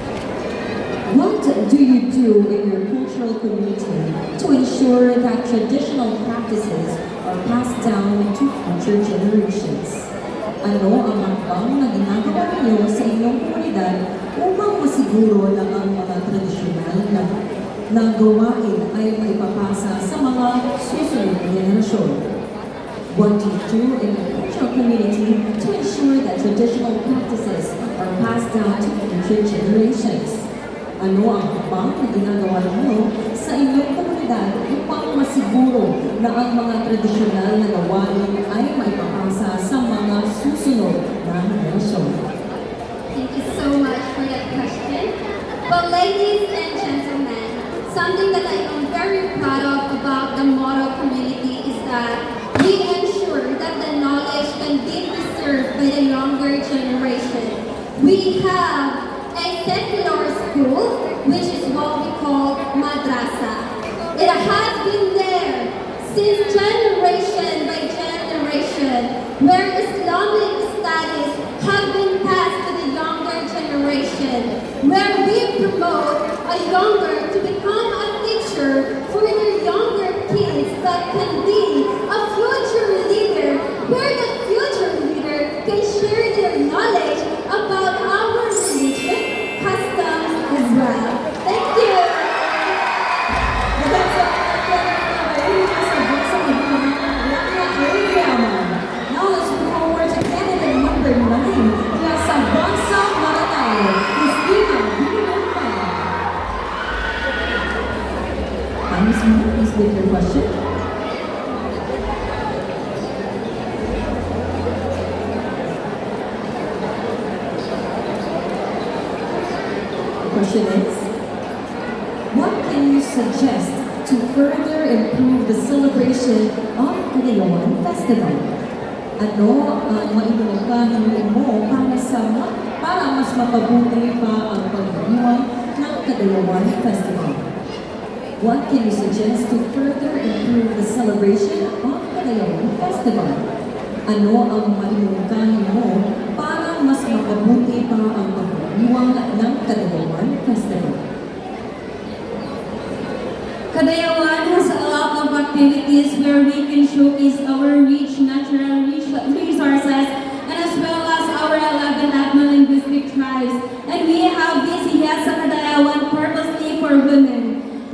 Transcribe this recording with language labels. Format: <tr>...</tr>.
<en>What do you do in your cultural community to ensure that traditional practices are passed down to future generations?</en> <tl>Ano ang hakbang na ginagawa ninyo sa inyong komunidad upang masiguro na ang mga tradisyonal na gawain ay maipapasa sa mga susunod na henerasyon?</tl> <en>What do you do in your cultural community to ensure that traditional practices are passed down to future generations?</en> <tl>Ano ang hakbang na ginagawa ninyo sa inyong komunidad upang masiguro na ang mga tradisyonal na gawain ay maipapasa sa mga susunod na henerasyon?</tl> <en>Thank you so much for that question. Well, ladies and gentlemen, something that I am very proud of about the Moro community is that we ensure that the knowledge can be preserved by the younger generation. We have a secular school, which is what we call madrasa. It has been there since generation by generation, where Islamic studies have been passed to the younger generation, where we promote a younger to become a teacher for their younger kids that can be a future leader, where the future leader can share their knowledge about our religion, customs as well. Thank you.</en> <ceb>Daghang salamat</ceb> <tl>po ng mga sa Bangsa Maguindanao, Lana Olympiama.</tl> <en>Now let's move forward to candidate number 9</en> <tl>mula sa</tl> <en>Bangsa Maranao, Christina Villalpa. Ms. Mo, please state your question. The question is, what can you suggest to further improve the celebration of Cagayawan Festival?</en> <tl>Ano ang maibukahin mo para mas mapabuti pa ang pagdiriwang ng Cagayawan Festival?</tl> <en>What can you suggest to further improve the celebration of Cagayawan Festival?</en> <tl>Ano ang maibukahin mo para mas mapabuti pa ang pagdiriwang ng Cagayawan Festival?</tl> <en>Cagayawan has a lot of activities where we can showcase our rich natural resources and as well as our 11 ethno-linguistic tribes. And we have this Hiyasa Cagayawan purposely for women.</en>